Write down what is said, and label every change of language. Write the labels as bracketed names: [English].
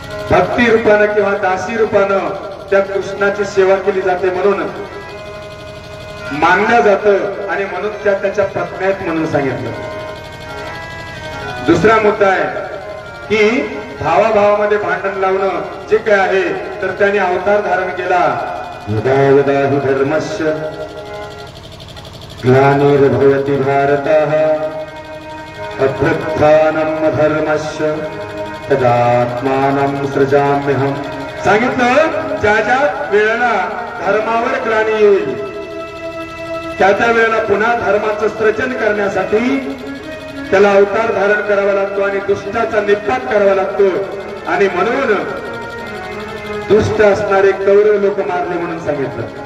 [Marathi] भक्ती रूपानं किंवा दासी रूपानं त्या कृष्णाची सेवा केली जाते म्हणून मानलं जातं आणि म्हणून त्याच्या पत्न्या आहेत म्हणून सांगितलं. दुसरा मुद्दा आहे की भावाभावामध्ये भांडण लावणं जे काय आहे तर त्याने अवतार धारण केला. [Sanskrit] यदा धर्मस्य ग्लानिर्भवति भारतः अभ्युत्थानम् धर्मस्य तदात्मानं सृजाम्यहम्. [Marathi] सांगितलं ज्या ज्या वेळेला धर्मावर ग्लानी येईल त्या वेळेला पुन्हा धर्माचं सृजन करण्यासाठी त्याला अवतार धारण करावा लागतो आणि दुष्टाचा निपात करावा लागतो. आणि म्हणून दुष्ट असणारे कौरव लोक मारले म्हणून सांगितलं.